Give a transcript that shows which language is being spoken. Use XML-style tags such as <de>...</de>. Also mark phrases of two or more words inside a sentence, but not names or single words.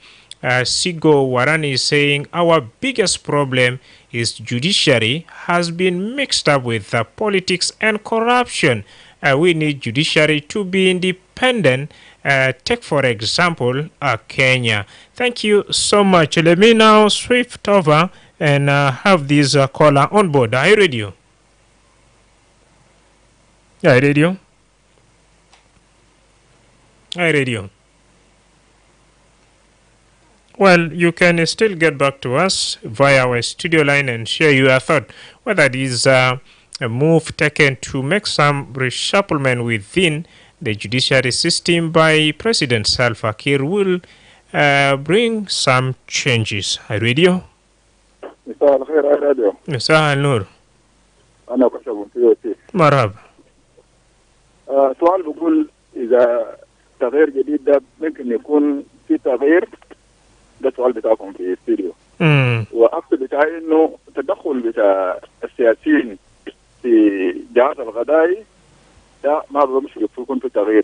<en>Sigo Waran is saying our biggest problem is judiciary has been mixed up with politics and corruption. We need judiciary to be independent. Take for example Kenya. Thank you so much. Let me now swift over and have this caller on board. Hi radio. Hi radio. Hi radio. Well, you can still get back to us via our studio line and share your thought, whether it is a move taken to make some reshufflement within the judiciary system by President Salva Kiir will bring some changes. Hi, radio.</en> <ar>مساء الخير يا راديو. مساء النور. أنا كشف في مرحبا. سؤال بقول إذا تغيير جديد ده ممكن يكون في تغيير، ده السؤال بتاعكم في الاستديو. واقصد بتاعي انه التدخل بتاع السياسيين في جهاز الغذائي ده ما بمشي يكون في تغيير.</ar>